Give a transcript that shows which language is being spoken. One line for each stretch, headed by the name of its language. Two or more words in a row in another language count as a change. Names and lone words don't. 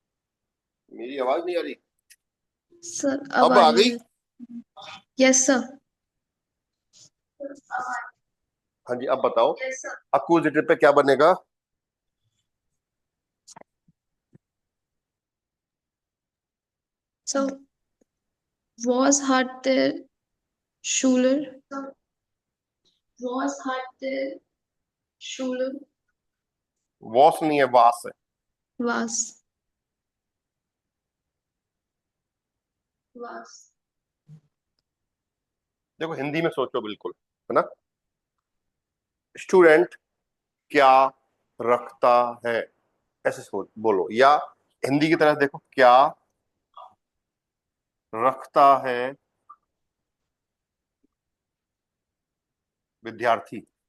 Hindi: मेरी आवाज नहीं आ रही, सर अब अब आ आ रही गई?
English: है। yes sir.
Hindi: हाँ जी, अब बताओ अक्यूजेटिव पे क्या बनेगा?
German: सर was hat der Schüler was hat der Schüler
Hindi: वॉस नहीं है, वास है।
German: was was
Hindi: देखो हिंदी में सोचो बिल्कुल, है ना। स्टूडेंट क्या रखता है, ऐसे सोच बोलो, या हिंदी की तरफ देखो, क्या रखता है विद्यार्थी।